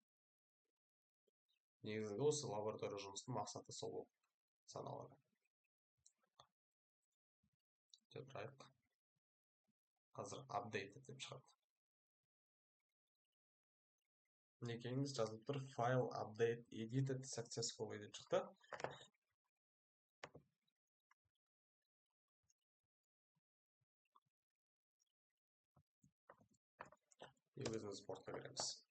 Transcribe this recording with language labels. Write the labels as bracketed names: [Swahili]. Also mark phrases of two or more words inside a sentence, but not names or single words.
[Kazakh] Негізгі осы лаборатория жұмыстың мақсаты сол болып саналады. Тұрайық. Қазір update деп шығады. Некеңіз жазылып тұр, [English] file update edited successfully [Kazakh] деп шықты. И өзіміз портқа кіреміз.